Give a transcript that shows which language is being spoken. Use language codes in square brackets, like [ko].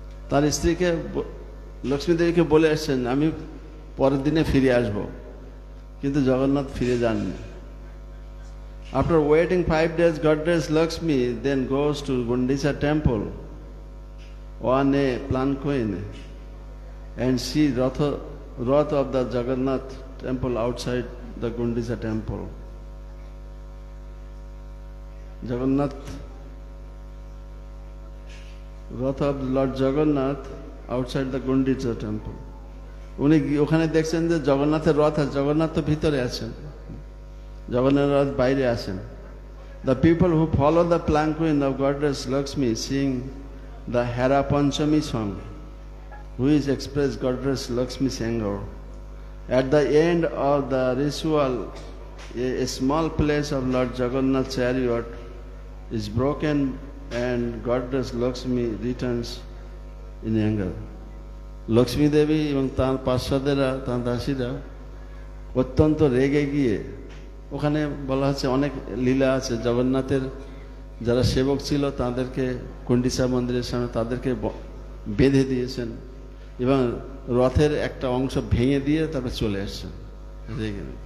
[bn] তার স্ত্রীকে লক্ষ্মী দেবীকে বলে আসছেন আমি পরের দিনে ফিরে আসব, কিন্তু জগন্নাথ ফিরে যাননি। [en] After waiting 5 days, goddess Lakshmi then goes to Gundicha temple on a palanquin and see Rath of the Jagannath temple outside the Gundicha temple. Jagannath, Rath of Lord Jagannath outside the Gundicha temple. [bn] উনি ওখানে দেখছেন যে জগন্নাথের রথ আছে, জগন্নাথ তো ভিতরে আছেন, জগন্নাথের রথ বাইরে আছেন। [en] The people who follow the palanquin of goddess Lakshmi sing the Hera Panchami song, which express goddess Lakshmi's anger. At the end of the ritual, a small place of Lord Jagannath's chariot is broken and goddess Lakshmi returns in anger. [bn] Lakshmi দেবী এবং তার পার্শ্বদেরা, তার দাসীরা অত্যন্ত রেগে গিয়ে, ওখানে বলা হচ্ছে অনেক লীলা আছে, জগন্নাথের যারা সেবক ছিল তাদেরকে কুণ্ডিচা মন্দিরের সামনে তাদেরকে বেঁধে দিয়েছেন এবং রথের একটা অংশ ভেঙে দিয়ে তারপর চলে আসছেন রেগে।